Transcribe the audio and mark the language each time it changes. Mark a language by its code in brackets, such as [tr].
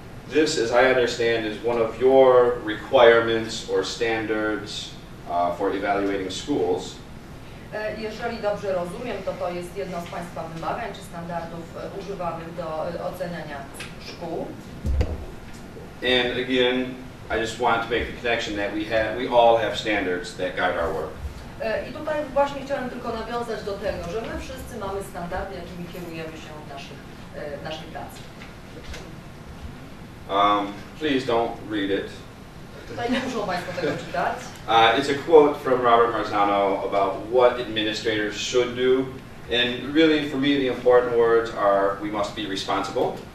[en] This, as I understand, is one of your requirements or standards for evaluating schools. [pl] Jeżeli dobrze rozumiem, to jest jedno z Państwa wymagań czy standardów używanych do oceniania szkół. [en] And again, I just want to make the connection that we all have standards that guide our work. [pl] I tutaj właśnie chciałem tylko nawiązać do tego, że my wszyscy mamy standardy, jakimi kierujemy się w naszej pracy. [en] Please don't read it. [pl] Tutaj nie muszą Państwo tego czytać. [en] It's a quote from Robert Marzano about what administrators should do. And really, for me, the important words are, we must be responsible.